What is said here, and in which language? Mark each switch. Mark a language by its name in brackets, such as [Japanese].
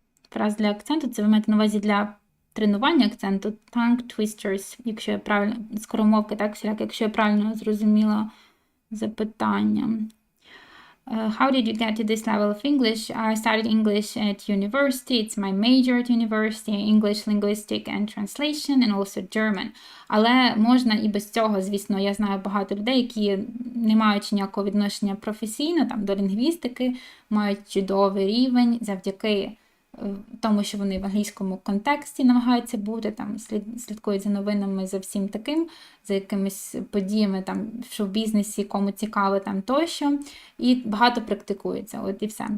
[Ukrainian] Фраз для акценту, це ви маєте на увазі для тренування акценту, tongue twisters, якщо я правильно, скоромовки, так, всіляк, якщо я правильно зрозуміла запитання. [English] How did you get to this level of English? I studied English at university. It's my major at university, English, linguistic and translation, and also German. [Ukrainian] Але можна і без цього, звісно, я знаю багато людей, які не мають ніякого відношення професійно там, до лінгвістики, мають чудовий рівень завдяки тому, що вони в англійському контексті намагаються бути, там, слідкують за новинами, за всім таким, за якимись подіями там, в шоу-бізнесі, кому цікаво там тощо, і багато практикується, от і все.